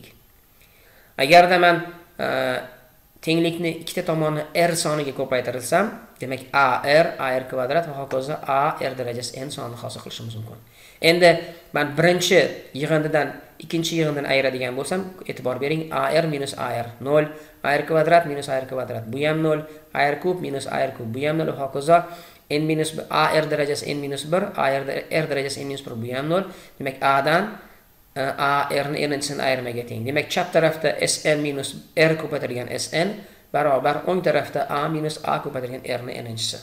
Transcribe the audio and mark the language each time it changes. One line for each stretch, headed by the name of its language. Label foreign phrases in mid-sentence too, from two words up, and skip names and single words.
Uzbek: Agarda men tenglikni ikkita tomonni r soniga ko'paytirsam, demak a r kvadrat va hokazo a r darajasi n sonini hosil qilishimiz mumkin. Endi men birinchi yig'indidan ikkinchi yig'indini ayiradigan bo'lsam, e'tibor bering, a r minus a r 0, a r kvadrat minus a r kvadrat bu ham 0, a r kub minus a r kub bu ham 0 va hokazo. A r darajasi n-1, a r darajasi n-1 bu ham 0. Demak, a dan a r ni n'chisini ayirmaga teng. Demak, chap tarafda sn minus r ko'paytirilgan sn barobar o'ng tarafda a minus a ko'paytirilgan r ni n'chisi.